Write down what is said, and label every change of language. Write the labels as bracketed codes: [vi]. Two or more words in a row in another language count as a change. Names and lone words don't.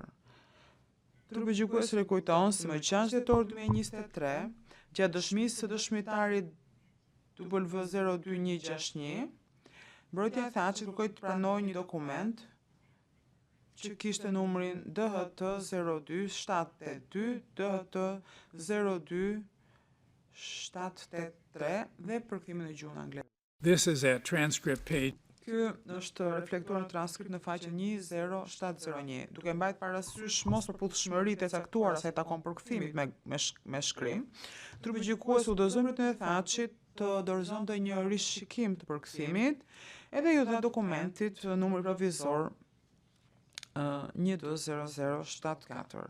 [sq] Trupi gjykues rikujton se më 6 dhjetor 2023, gjatë dëshmisë së dëshmitarit W02161, mbrojtja tha që kërkoi të pranojë një dokument që kishte numrin DHT-02-782, DHT-02-783 dhe përkthimin në gjuhën angleze. [en] This is at transcript page. [sq] Ky është reflektuar në transkript në faqen 10701. Duke mbajtur parasysh mos përputhshmëritë e caktuara sa i takon përkthimit me shkrim, trupi gjykues udhëzoi mbretërin e Thaçit të dorëzonte një rishikim të përkthimit, edhe ju dha dokumentit numër provizor 1D0074.